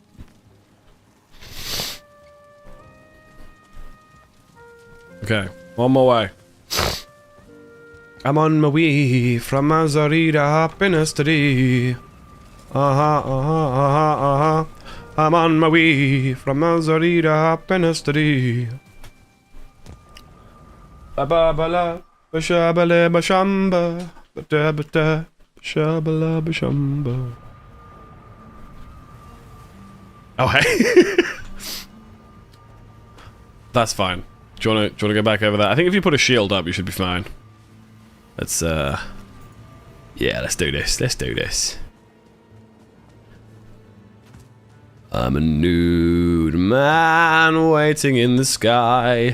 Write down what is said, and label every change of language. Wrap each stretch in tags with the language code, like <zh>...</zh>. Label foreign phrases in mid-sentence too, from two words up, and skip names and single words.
<en>Okay, one more way. I'm on my way from Mazarida happiness today. I'm on my way from Mazarida happiness today. Ba ba ba la, ba shabala ba shamba, ba da ba da, shabala ba shamba. Oh hey. That's fine. Do you wanna go back over there? I think if you put a shield up, you should be fine. Let's yeah, let's do this. Let's do this. I'm a nude man waiting in the sky.</en>